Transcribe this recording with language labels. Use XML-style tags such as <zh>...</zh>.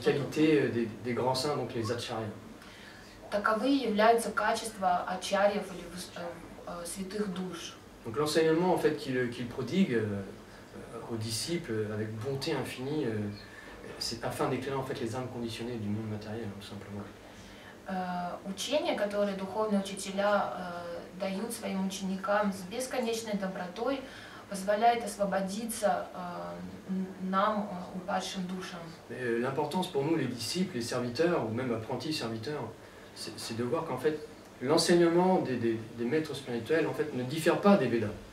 <fr>qualités des grands saints, donc les acharya.</fr> <ru>Таковы являются качества ачарьев или святых душ.</ru> <fr>Donc l'enseignement en fait qu'il prodigue aux disciples avec bonté infinie, c'est afin d'éclairer en fait les âmes conditionnées du monde matériel, tout simplement.</fr> <ru>Учения, которые духовные учителя дают своим ученикам с бесконечной добротой, позволяет освободиться нам, упадшим душам.</ru> <fr>L'importance pour nous, les disciples, les serviteurs, ou même apprentis serviteurs, c'est de voir qu'en fait, l'enseignement des maîtres spirituels en fait, ne diffère pas des Védas.</fr>